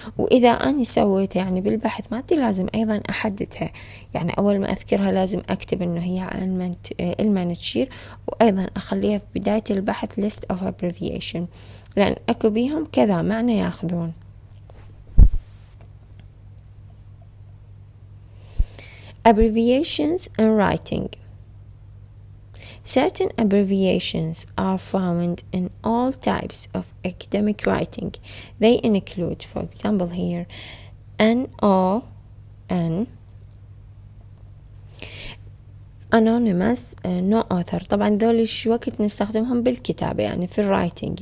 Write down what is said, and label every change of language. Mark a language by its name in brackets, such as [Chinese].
[Arabic] وإذا أنا سويت يعني بالبحث مالتي لازم أيضا أحددها، يعني أول ما أذكرها لازم أكتب إنه هي على المن تشير، وأيضا أخليها في بداية البحث [English] list of abbreviation، [Arabic] لأن أكو بيهم كذا معنى ياخذون. [English] Abbreviations in writing. Certain abbreviations are found in all types of academic writing. They include, for example here, NON, anonymous, no author. [Arabic] طبعا ذول شو وقت نستخدمهم بالكتابة، يعني في الرايتنج.